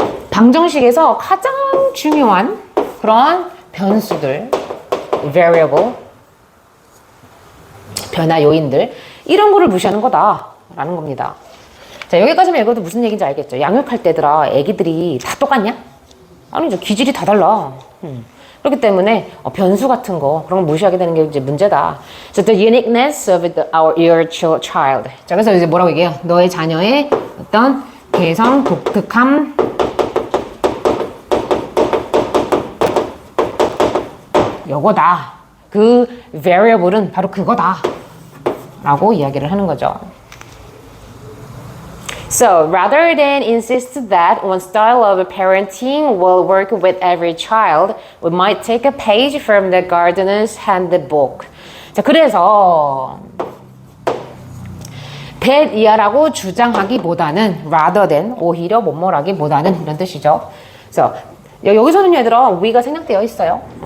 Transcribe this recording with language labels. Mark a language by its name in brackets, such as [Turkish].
[Korean] 방정식에서 가장 중요한 그런 변수들, variable, 변화 요인들, 이런 거를 무시하는 거다라는 겁니다. 자, 여기까지만 읽어도 무슨 얘기인지 알겠죠? 양육할 때더라, 애기들이 다 똑같냐? 아니죠. 기질이 다 달라. 그렇기 때문에 변수 같은 거 그런 걸 무시하게 되는 게 이제 문제다. [English] So the uniqueness of your child. [Korean] 자, 그래서 이제 뭐라고 얘기해요? 너의 자녀의 어떤 개성, 독특함, 요거다. 그 variable은 바로 그거다. 라고 이야기를 하는 거죠. [English] So, rather than insist that one style of parenting will work with every child, we might take a page from the gardener's handbook. [Korean] 자, 그래서 that 이하라고 주장하기보다는 rather than, 오히려 뭐뭐라기보다는 이런 뜻이죠. 그래서 여기서는 얘들아 we가 생략되어 있어요.